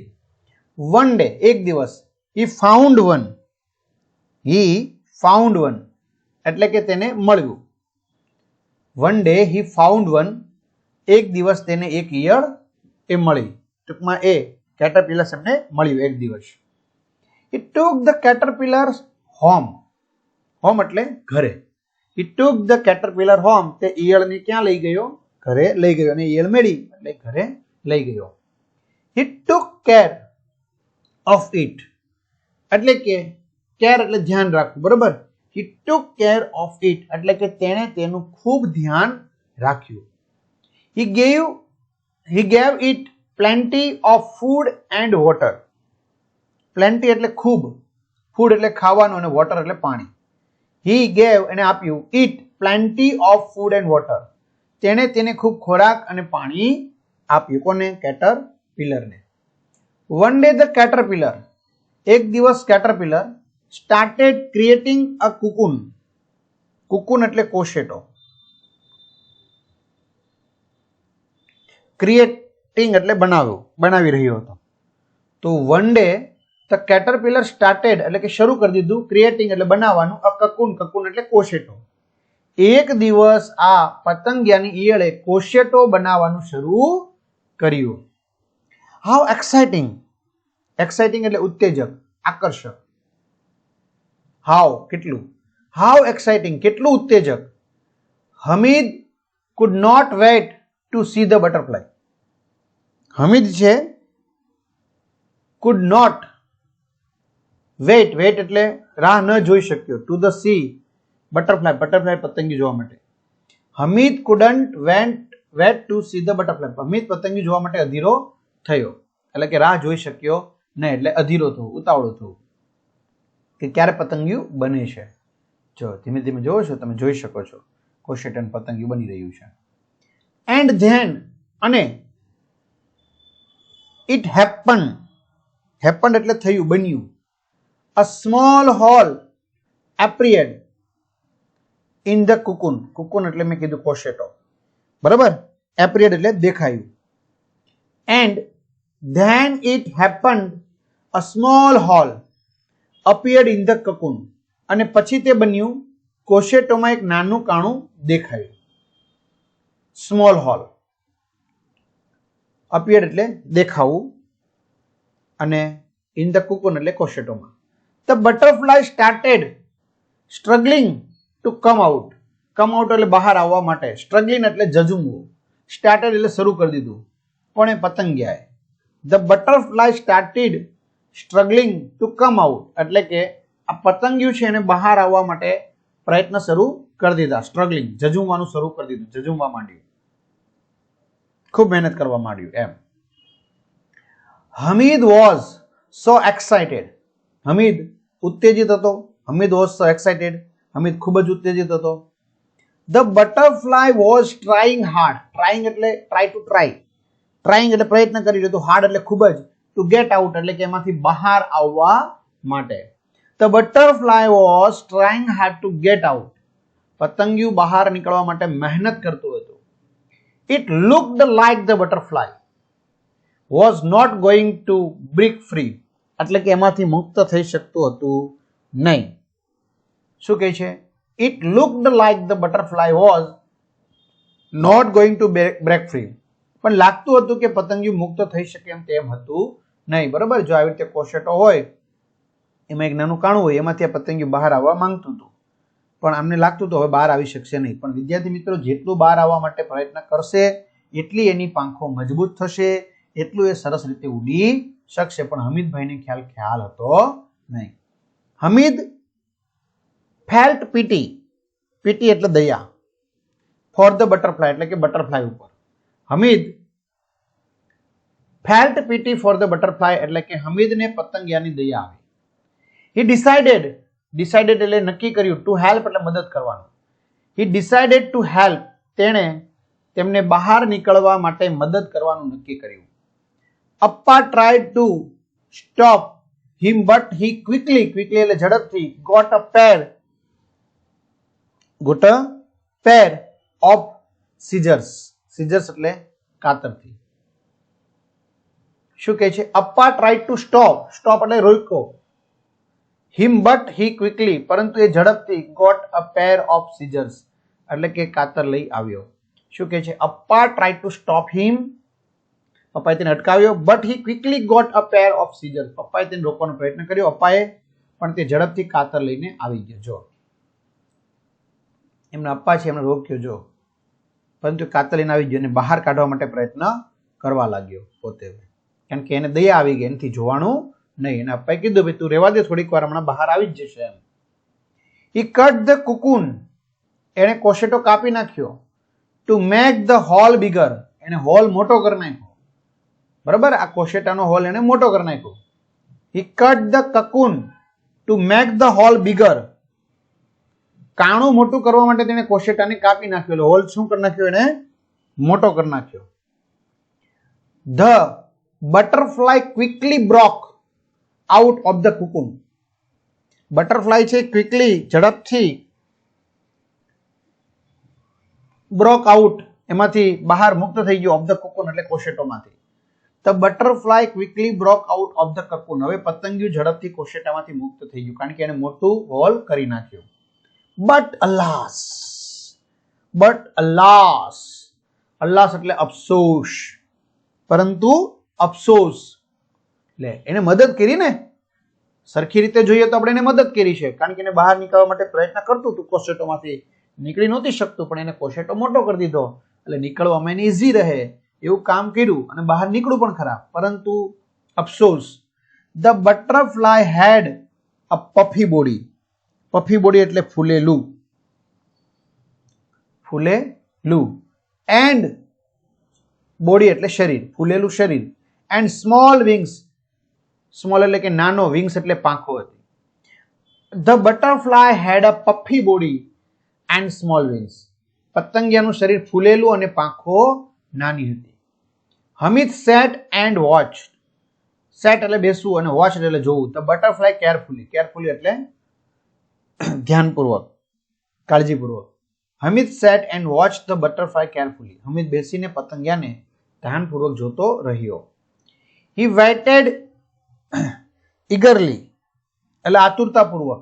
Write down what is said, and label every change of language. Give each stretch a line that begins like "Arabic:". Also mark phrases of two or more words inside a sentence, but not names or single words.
English: one day,
Gujarati: એક દિવસ.
English: he found one. he found one
Gujarati: એટલે કે તેને મળ્યું.
English: one day he found one.
Gujarati: એક દિવસ તેને એક ઈયળ એ મળી. ટૂંકમાં એ કેટરપિલર્સ એમને મળ્યું એક દિવસ.
English: He took the caterpillar home.
Gujarati: હોમ એટલે ઘરે.
English: He took the caterpillar home.
Gujarati: તે ઈયળને ક્યાં લઈ ગયો? ઘરે લઈ ગયો. અને ઈયળ મળી એટલે ઘરે લઈ ગયો.
English: He took care of it.
Gujarati: એટલે કે કેર એટલે ધ્યાન રાખવું, બરોબર?
English: He took care of it
Gujarati: એટલે કે તેણે તેનું ખૂબ ધ્યાન રાખ્યું.
English: He gave it plenty of food and water.
Gujarati: Plenty એટલે ખૂબ, ફૂડ એટલે ખાવાનું, અને વોટર એટલે પાણી.
English: He gave
Gujarati: એને આપ્યું,
English: it plenty of food and water.
Gujarati: તેણે તેને ખૂબ ખોરાક અને પાણી આપ્યું. કોને? કેટરપિલરને.
English: One day the caterpillar.
Gujarati: એક દિવસ
English: કેટરપિલર started creating a cocoon.
Gujarati: cocoon એટલે કોશેટો. ક્રિએટિંગ એટલે બનાવ્યું, બનાવી રહ્યો હતો. તો
English: one day the caterpillar started
Gujarati: એટલે કે શરૂ કરી દીધું, ક્રિએટિંગ એટલે બનાવવાનું,
English: a cocoon, cocoon
Gujarati: એટલે કોશેટો. એક દિવસ આ પતંગિયાની ઈયળે કોશેટો બનાવવાનું શરૂ કર્યું.
English: how exciting. exciting
Gujarati: એટલે ઉત્તેજક, આકર્ષક. હાઉ કેટલું.
English: how exciting
Gujarati: કેટલું ઉત્તેજક.
English: હમીદ could not wait to see the butterfly.
Gujarati: હમીદ છે
English: could not wait, wait
Gujarati: એટલે રાહ ન જોઈ શક્યો,
English: to the see butterfly, butterfly
Gujarati: પતંગી જોવા માટે.
English: હમીદ couldn't wait to see the butterfly.
Gujarati: હમીદ પતંગી જોવા માટે અધીરો થયો, એટલે કે રાહ જોઈ શક્યો નહીં, એટલે અધીરો થવું, ઉતાવળું થવું કે ક્યારે પતંગિયું બને છે. જો ધીમે ધીમે જોવો છો, તમે જોઈ શકો છો કોશેટન પતંગિયું બની રહ્યું છે.
English: and then અને it happen. હેપન્ડ
Gujarati: એટલે થયું, બન્યું.
English: a small hole appeared in the cocoon.
Gujarati: cocoon એટલે મેં કીધું કોશેટો, બરાબર. appeared એટલે દેખાયું.
English: and then it happened a small hole appeared in the cocoon.
Gujarati: અને પછી તે બન્યું, કોશેટોમાં એક નાનું કાણું દેખાયું.
English: small hole,
Gujarati: appeared એટલે દેખાવું, અને
English: in the cocoon
Gujarati: એટલે કોશેટોમાં.
English: The butterfly started struggling to come out. come out
Gujarati: એટલે બહાર આવવા માટે, struggling એટલે ઝઝુમવું, started એટલે શરૂ કરી દીધું, કોણે? પતંગિયાએ.
English: The butterfly started struggling to come out
Gujarati: એટલે કે આ પતંગિયું છે એને બહાર આવવા માટે પ્રયત્ન શરૂ કરી દીધા. સ્ટ્રગલિંગ, ઝઝુમવાનું શરૂ કરી દીધું, ઝઝુમવા માંડ્યું, ખૂબ મહેનત કરવા માંડ્યું એમ.
English: હમીદ was so excited.
Gujarati: હમીદ ઉત્તેજિત હતો. હમીદ
English: was so excited.
Gujarati: હમીદ ખૂબ જ ઉત્તેજિત હતો.
English: The butterfly was trying hard.
Gujarati: trying એટલે
English: try to try.
Gujarati: trying એટલે પ્રયત્ન કરી રહ્યો હતો. hard એટલે ખૂબ જ.
English: to get out
Gujarati: એટલે કે એમાંથી બહાર આવવા માટે.
English: The butterfly was trying hard to get out.
Gujarati: પતંગિયું બહાર નીકળવા માટે મહેનત કરતું હતું.
English: It looked like the butterfly was not going to break free.
Gujarati: એટલે કે એમાંથી મુક્ત થઈ શકતું હતું નહીં. શું કહે છે?
English: It looked like the butterfly was not going to break free.
Gujarati: પણ લાગતું હતું કે પતંગિયું મુક્ત થઈ શકે એમ તેમ હતું નહીં. બરાબર. જો આવી રીતે કોશેટો હોય, એમાં એક નાનું કાણું હોય, એમાંથી આ પતંગિયું બહાર આવવા માંગતું હતું, પણ અમને લાગતું હતું હવે બહાર આવી શકશે નહીં. પણ વિદ્યાર્થી મિત્રો, જેટલું બહાર આવવા માટે પ્રયત્ન કરશે એટલી એની પાંખો મજબૂત થશે, એટલું એ સરસ રીતે ઉડી શકશે. પણ હમીદભાઈને ખ્યાલ હતો નહીં. હમીદ
English: felt pity.
Gujarati: pity એટલે દયા.
English: for the butterfly
Gujarati: એટલે કે બટરફ્લાય ઉપર. હમીદ
English: felt pity for the butterfly
Gujarati: એટલે કે હમીદને પતંગિયાની દયા આવી.
English: he decided
Gujarati: એટલે નક્કી કર્યું,
English: to help
Gujarati: એટલે મદદ કરવાનું.
English: he decided to help.
Gujarati: તેમને બહાર નીકળવા માટે મદદ કરવાનું નક્કી કર્યું.
English: Appa tried to stop him but he quickly
Gujarati: એટલે ઝડપથી
English: got a pair of scissors.
Gujarati: scissors એટલે કાતરથી. શું કહે છે?
English: Appa tried to stop
Gujarati: એટલે રોક્યો.
English: him but he quickly
Gujarati: પરંતુ એ ઝડપથી
English: got a pair of scissors
Gujarati: એટલે કે કાતર લઈ આવ્યો. શું કહે છે?
English: Appa tried to stop him.
Gujarati: પપ્પાએ તેને અટકાવ્યો.
English: but he quickly got a pair of scissors.
Gujarati: પપ્પાએ તેને રોકવાનો પ્રયત્ન કર્યો, અપ્પાએ, પણ તે ઝડપથી કાતર લઈને આવી ગયો. જો એમના અપ્પા છે, એમને રોક્યો જો, પરંતુ કાતર લઈને આવી ગયો અને બહાર કાઢવા માટે પ્રયત્ન કરવા લાગ્યો પોતે, કારણ કે એને દયા આવી ગઈ, એનાથી જોવાનું નહીં. એને અપ્પાએ કીધું, ભાઈ તું રહેવા દે, થોડીક વાર હમણાં બહાર આવી જ જશે એમ.
English: He cut the cocoon.
Gujarati: એને કોશેટો કાપી નાખ્યો.
English: to make the hole bigger.
Gujarati: એને હોલ મોટો કરી નાખ્યો. બરાબર. આ કોશેટાનો હોલ એને મોટો કરી નાખ્યો.
English: He cut the cocoon to make the hole bigger.
Gujarati: કાણું મોટું કરવા માટે તેને કોશેટાને કાપી નાખ્યો. હોલ શું કરી નાખ્યો? એને મોટો કરી નાખ્યો.
English: The butterfly quickly broke out of the cocoon.
Gujarati: બટરફ્લાય છે ક્વિકલી ઝડપથી
English: broke out
Gujarati: એમાંથી બહાર મુક્ત થઈ ગયો.
English: of the cocoon
Gujarati: એટલે કોશેટોમાંથી.
English: The butterfly quickly broke out of the cocoon.
Gujarati: હવે પતંગિયું ઝડપથી કોશેટામાંથી મુક્ત થઈ ગયું, કારણ કે એને મોટું હોલ કરી નાખ્યું.
English: but alas
Gujarati: અલ્લાસ એટલે અફસોસ. પરંતુ અફસોસ એટલે એને મદદ કરી ને, સરખી રીતે જોઈએ તો આપણે એને મદદ કરી છે, કારણ કે એને બહાર નીકળવા માટે પ્રયત્ન કરતું હતું, કોશેટોમાંથી નીકળી નહોતી શકતું, પણ એને કોશેટો મોટો કરી દીધો એટલે નીકળવામાં એને ઈઝી રહે એવું કામ કર્યું અને બહાર નીકળ્યું પણ ખરા. પરંતુ અફસોસ.
English: The butterfly had a puffy body. puffy body
Gujarati: એટલે ફૂલેલું
English: and body
Gujarati: એટલે શરીર, ફૂલેલું શરીર,
English: and small wings.
Gujarati: small એટલે કે નાનો, wings એટલે પાંખો હતી.
English: The butterfly had a puffy body and small wings.
Gujarati: પતંગિયાનું શરીર ફૂલેલું અને પાંખો નાની હતી.
English: હમીદ sat and watched.
Gujarati: સેટ એટલે બેસવું અને વોચ એટલે જોવું.
English: the butterfly carefully, carefully
Gujarati: એટલે ધ્યાનપૂર્વક, કાળજીપૂર્વક.
English: હમીદ sat and watch the butterfly carefully, હમીદ
Gujarati: બેસીને પતંગિયાને ધ્યાનપૂર્વક જોતો રહ્યો.
English: he waited eagerly
Gujarati: એટલે આતુરતાપૂર્વક.